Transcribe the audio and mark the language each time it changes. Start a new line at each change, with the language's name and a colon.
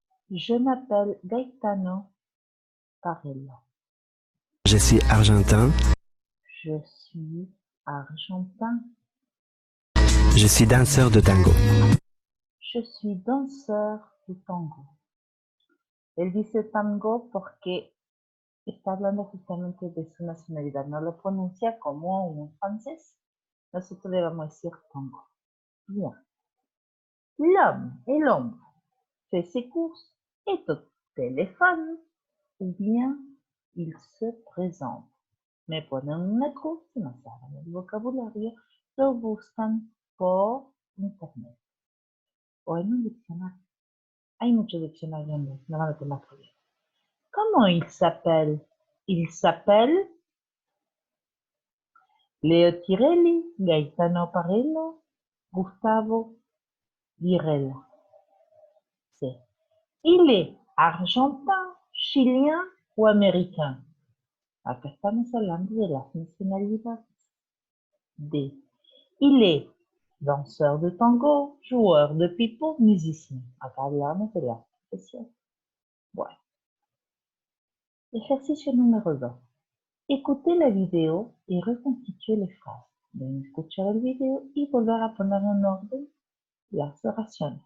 French: Je m'appelle Gaetano Parello. je suis argentin, Je suis argentin. je suis danseur de tango. Je suis danseur de tango.
Spanish: Él dice tango porque está hablando justamente de su nacionalidad. No lo pronuncia como un francés, nosotros le vamos a decir tango. Bien.
French: L'homme et l'ombre fait ses courses, est au téléphone, ou bien il se présente.
Spanish: Me ponen una cruz y no saben el vocabulario, lo buscan por internet o en un diccionario. Hay muchos diccionarios en no van a tener problema. ¿Cómo
French: il s'appelle? Il s'appelle Leo Tirelli, Gaetano Parello, Gustavo Virella. Sí. Il est argentin, chilien ou américain.
Spanish: Acá estamos hablando de las nacionalidades. D.
French: Il est danseur de tango, joueur de pipo, musicien.
Spanish: Acá hablamos de la profesión. Bueno. Ejercicio número 2.
French: Écoutez la vidéo y reconstituez les phrases.
Spanish: Deben escuchar el video y volver a poner en orden las oraciones.